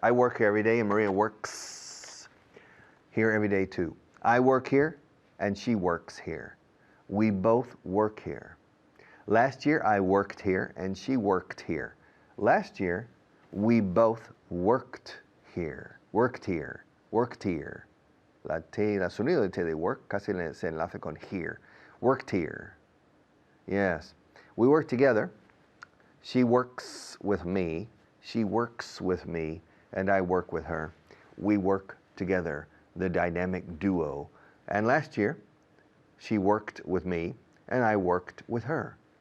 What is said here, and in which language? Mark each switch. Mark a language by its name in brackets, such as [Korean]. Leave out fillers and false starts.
[English] I work here every day, and Maria works here every day too. I work here, and she works here. We both work here. Last year, I worked here, and she worked here. Last year, we both worked here. Worked here. Worked here. [Spanish] La sonido de T de work casi se enlace con here. [English] Worked here. Yes. We work together. She works with me, she works with me, and I work with her. We work together, the dynamic duo. And last year, she worked with me, and I worked with her.